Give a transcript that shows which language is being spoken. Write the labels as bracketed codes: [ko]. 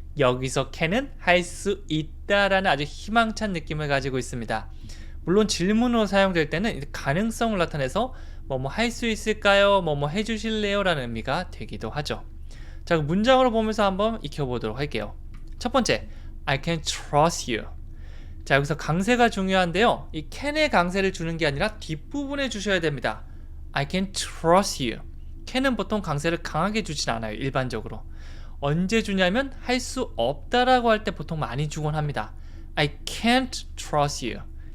[ko] 여기서 can은 할 수 있다라는 아주 희망찬 느낌을 가지고 있습니다. 물론 질문으로 사용될 때는 가능성을 나타내서 뭐뭐 할 수 있을까요? 뭐뭐 해주실래요? 라는 의미가 되기도 하죠. 자, 문장으로 보면서 한번 익혀보도록 할게요. 첫 번째, [en] I can trust you. [ko] 자, 여기서 강세가 중요한데요. 이 can의 강세를 주는 게 아니라 뒷부분에 주셔야 됩니다. [en] I can trust you. [ko] can은 보통 강세를 강하게 주진 않아요. 일반적으로. 언제 주냐면 할 수 없다라고 할 때 보통 많이 주곤 합니다. [en] I can't trust you.